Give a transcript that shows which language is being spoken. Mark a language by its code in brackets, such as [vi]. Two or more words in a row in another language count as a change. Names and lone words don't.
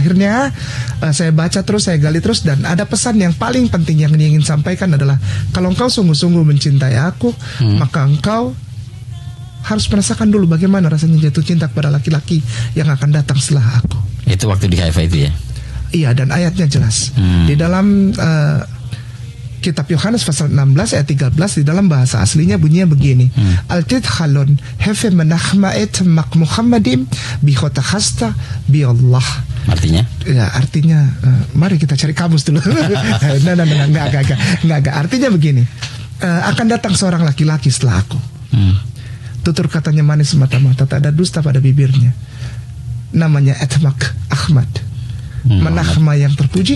[id] Akhirnya saya baca terus, saya gali terus, dan ada pesan yang paling penting yang ingin sampaikan adalah kalau engkau sungguh-sungguh mencintai aku, maka engkau harus merasakan dulu bagaimana rasanya jatuh cinta kepada laki-laki yang akan datang setelah aku. Itu waktu di Haifa itu ya? Iya, dan ayatnya jelas di dalam Kitab Yohanes pasal 16 ayat 13, di dalam bahasa aslinya bunyinya begini. Altid halon hefe menahmaet mak Muhammadim bihota hasta bi Allah. Artinya? Ya, artinya mari kita cari kamus dulu. Enggak. Artinya begini. Akan datang seorang laki-laki setelah aku. Tutur katanya manis semata-mata, tak ada dusta pada bibirnya. Namanya Atmak Ahmad. Menahma yang terpuji.